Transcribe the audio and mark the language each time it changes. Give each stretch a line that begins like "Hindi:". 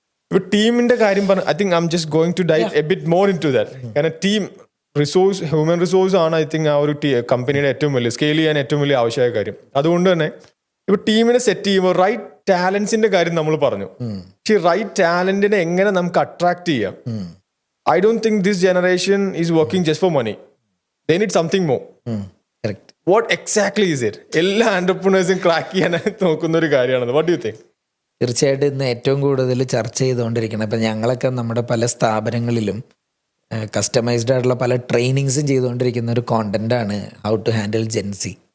Malayalam: ഇപ്പൊ ടീമിന്റെ കാര്യം പറഞ്ഞു,
English: I think I'm just going to dive a bit more into that.
Malayalam: കാരണം ടീം റിസോഴ്സ്, ഹ്യൂമൻ റിസോഴ്സ് ആണ്
English: I think
Malayalam: ആ ഒരു കമ്പനിയുടെ ഏറ്റവും വലിയ സ്കെയിൽ ചെയ്യാൻ ഏറ്റവും വലിയ ആവശ്യമായ കാര്യം. അതുകൊണ്ട് തന്നെ ഇപ്പൊ ടീമിനെ സെറ്റ് ചെയ്യുമ്പോൾ റൈറ്റ് ടാലൻസിന്റെ കാര്യം നമ്മൾ പറഞ്ഞു. പക്ഷെ റൈറ്റ് ടാലന്റിനെ എങ്ങനെ നമുക്ക് അട്രാക്ട് ചെയ്യാം?
English: I don't think this generation is working just for money. They need something more. Correct. What exactly is it?
Malayalam: എല്ലാ entrepreneursഉം ക്രാക്ക് ചെയ്യാനായി നോക്കുന്ന ഒരു കാര്യമാണ്.
English: What do you think?
Malayalam: തീർച്ചയായിട്ടും ഇന്ന് ഏറ്റവും കൂടുതൽ ചർച്ച ചെയ്തുകൊണ്ടിരിക്കണം. ഇപ്പം ഞങ്ങളൊക്കെ നമ്മുടെ പല സ്ഥാപനങ്ങളിലും കസ്റ്റമൈസ്ഡ് ആയിട്ടുള്ള പല ട്രെയിനിങ്സും ചെയ്തുകൊണ്ടിരിക്കുന്ന ഒരു കോണ്ടന്റാണ്
English: How to handle Gen Z.